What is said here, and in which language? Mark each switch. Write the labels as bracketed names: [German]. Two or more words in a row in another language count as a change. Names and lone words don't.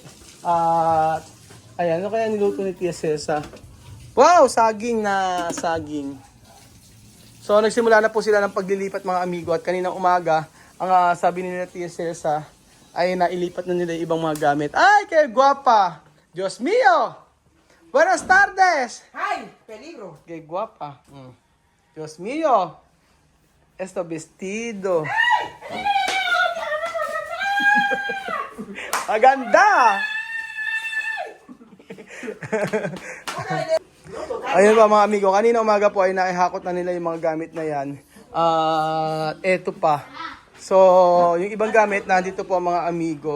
[Filipino] Ayan, ano kaya niluto ni Tia Celsa? Wow! Saging. So, nagsimula na po sila ng paglilipat mga amigo at kaninang umaga, ang sabi nila Tia Celsa ay nailipat na nila yung ibang mga gamit. [Cebuano] Ay, kay guwapa! [Spanish] Dios mío! Buenas tardes! Ay, peligro. [Cebuano] Kay guwapa. [Spanish] Dios mío! Esto vestido. [Filipino] Maganda! Ayun pa mga amigo, kanina umaga po ay naihakot na nila yung mga gamit na yan. Eto pa. So, yung ibang gamit, nandito po ang mga amigo.